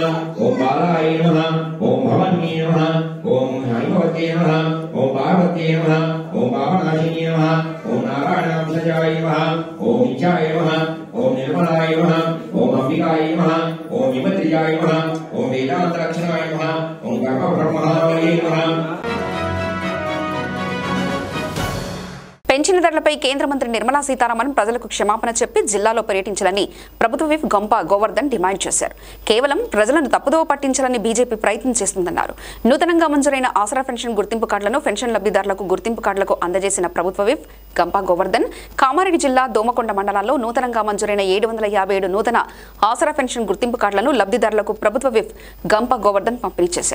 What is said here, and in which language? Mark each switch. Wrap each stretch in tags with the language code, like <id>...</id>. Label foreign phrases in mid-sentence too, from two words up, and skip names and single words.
<sa>ओं बालाय नमः। ओं भवन्ये नमः। ओं हैमवत्ये नमः। ओं पार्वत्ये नमः। ओं पावनाशिनी नमः। ओं नारायणांशजाय नमः। ओं नित्याय नमः। ओं निर्मलाय नमः। ओं अंबिकाय नमः। ओं विमत्रियाय नमः। ओं वेदान्तरक्षणाय नमः। ओं कर्मब्रह्मणाय नमः।</sa> <te>పెన్షన్దారులపై కేంద్ర మంత్రి నిర్మలా సీతారామన్ ప్రజలకు క్షమాపణ చెప్పి జిల్లాలో పర్యటించాలని ప్రభుత్వ విప్ గంప గోవర్ధన్ డిమాండ్ చేశారు. కేవలం ప్రజలను తప్పుదోవ పట్టించాలని బీజేపీ ప్రయత్నం చేస్తుందన్నారు. నూతనంగా మంజూరైన ఆసరా పెన్షన్ గుర్తింపు కార్డులను పెన్షన్ లబ్ధిదారులకు గుర్తింపు కార్డులకు అందజేసిన ప్రభుత్వ విప్ గంపా గోవర్ధన్ కామారెడ్డి జిల్లా దోమకొండ మండలాల్లో నూతనంగా మంజూరైన 757 నూతన ఆసరా పెన్షన్ గుర్తింపు కార్డులను లబ్ధిదారులకు ప్రభుత్వ విప్ గంపా గోవర్ధన్ పంపిణీ చేశారు.</te>